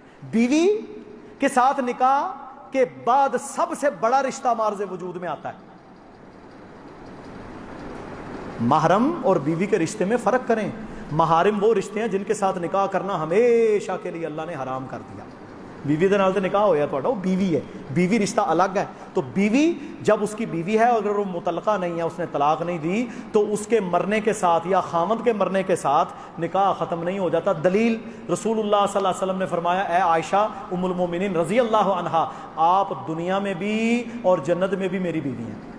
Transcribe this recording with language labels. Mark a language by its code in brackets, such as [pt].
[ur] بیوی کے ساتھ نکاح کے بعد سب سے بڑا رشتہ مارز وجود میں آتا ہے. محرم اور بیوی کے رشتے میں فرق کریں. محارم وہ رشتے ہیں جن کے ساتھ نکاح کرنا ہمیشہ کے لیے اللہ نے حرام کر دیا. [pa] بیوی دے نال تے نکاح ہویا تہاڈا، [ur] وہ بیوی ہے، بیوی رشتہ الگ ہے. تو بیوی جب اس کی بیوی ہے، اگر وہ مطلقہ نہیں ہے، اس نے طلاق نہیں دی، تو اس کے مرنے کے ساتھ یا خامند کے مرنے کے ساتھ نکاح ختم نہیں ہو جاتا. دلیل رسول اللہ صلی اللہ علیہ وسلم نے فرمایا، اے عائشہ ام المومنین رضی اللہ عنہا، آپ دنیا میں بھی اور جنت میں بھی میری بیوی ہیں.